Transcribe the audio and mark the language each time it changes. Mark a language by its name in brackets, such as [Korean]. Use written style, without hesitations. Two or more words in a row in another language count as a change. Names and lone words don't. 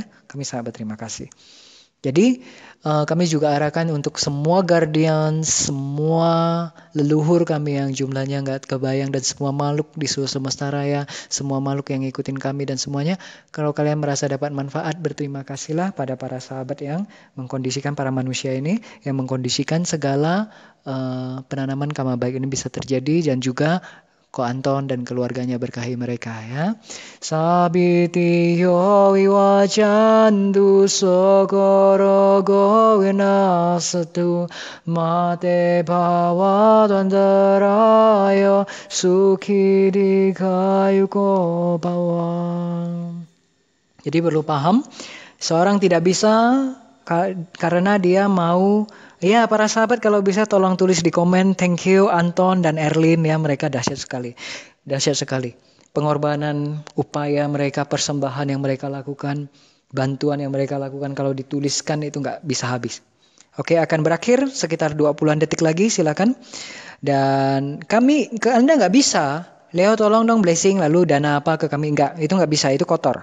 [Indonesian] Kami sangat berterima kasih. Jadi kami juga arahkan untuk semua guardian, semua leluhur kami yang jumlahnya nggak kebayang dan semua makhluk di seluruh semesta raya, semua makhluk yang ngikutin kami dan semuanya. Kalau kalian merasa dapat manfaat, berterima kasihlah pada para sahabat yang mengkondisikan para manusia ini, yang mengkondisikan segala penanaman karma baik ini bisa terjadi dan juga Ko Anton dan keluarganya berkahi mereka ya. [Pali] Sabitiyo wiwajandu sokoro gowinasatu mate bhawadandarayo sukhi dikayuko bawang. [Indonesian] Jadi perlu paham, seorang tidak bisa karena dia mau. Ya, para sahabat kalau bisa tolong tulis di komen, [English] thank you [Indonesian] Anton dan Erlin ya, mereka dahsyat sekali. Dahsyat sekali. Pengorbanan, upaya mereka, persembahan yang mereka lakukan, bantuan yang mereka lakukan kalau dituliskan itu nggak bisa habis. Oke, akan berakhir sekitar 20-an detik lagi, silakan. Dan kami ke Anda nggak bisa, Leo tolong dong blessing lalu dana apa ke kami, nggak, itu nggak bisa, itu kotor.